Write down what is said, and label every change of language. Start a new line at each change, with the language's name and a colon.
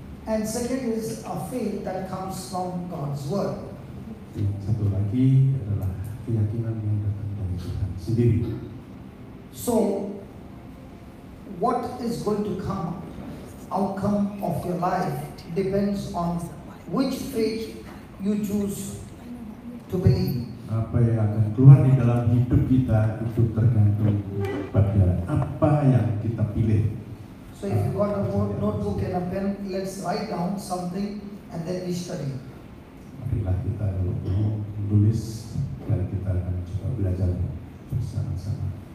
English: And second is a faith that comes from God's word.
Indonesian: Yang satu lagi adalah keyakinan yang datang dari Tuhan sendiri.
English: So, what is going to come, outcome of your life depends on which faith you choose to believe.
Indonesian: Apa yang akan keluar di dalam hidup kita itu tergantung pada apa yang kita pilih.
English: So if you got a notebook and a pen, let's write down something and then we study.
Indonesian: Marilah kita kalau mau menulis dan kita akan coba belajar bersama-sama.